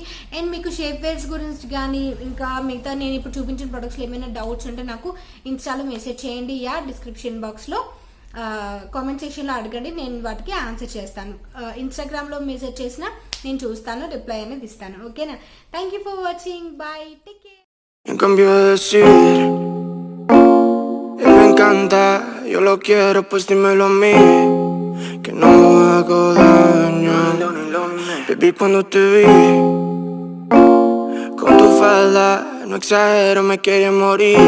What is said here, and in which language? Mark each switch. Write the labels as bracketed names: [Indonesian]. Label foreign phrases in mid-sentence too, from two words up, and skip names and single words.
[Telugu] అండ్ మీకు [English] shape wears [Telugu] గురించి కానీ ఇంకా మిగతా నేను ఇప్పుడు చూపించిన ప్రొడక్ట్స్లో ఏమైనా డౌట్స్ ఉంటే నాకు ఇన్స్టాలో మెసేజ్ చేయండి. [English] description boxలో comment sectionలో [Telugu] అడగండి, నేను వాటికి ఆన్సర్ చేస్తాను. ఇన్స్టాగ్రామ్లో మెసేజ్ చేసినా నేను చూస్తాను, రిప్లై అనేది ఇస్తాను. ఓకేనా. [English] Thank you for watching. Bye, take care. [Spanish] En cambio de decir, él me encanta, yo lo quiero, pues dímelo a mí, que no hago daño. Baby, cuando te vi con tu falda, no exagero, me quería morir.